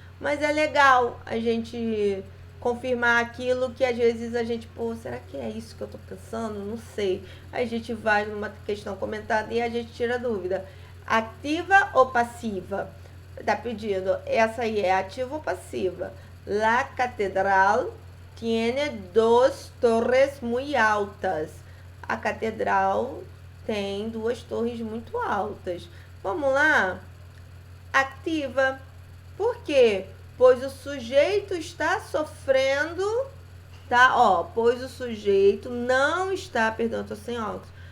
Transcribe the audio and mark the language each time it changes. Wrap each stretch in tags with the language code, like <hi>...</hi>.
<pt>Mas é legal a gente confirmar aquilo que às vezes a gente, pô, será que é isso que eu tô pensando? Não sei. Aí a gente vai numa questão comentada e a gente tira dúvida. Ativa ou passiva? Tá pedindo. Essa aí é ativa ou passiva?</pt> <es>La catedral tiene dos torres muy altas.</es> <pt>A catedral tem duas torres muito altas. Vamos lá? Ativa. Por quê? Pois o sujeito está sofrendo, tá? Ó, pois o sujeito não está, perdão, eu tô sem óculos.</pt>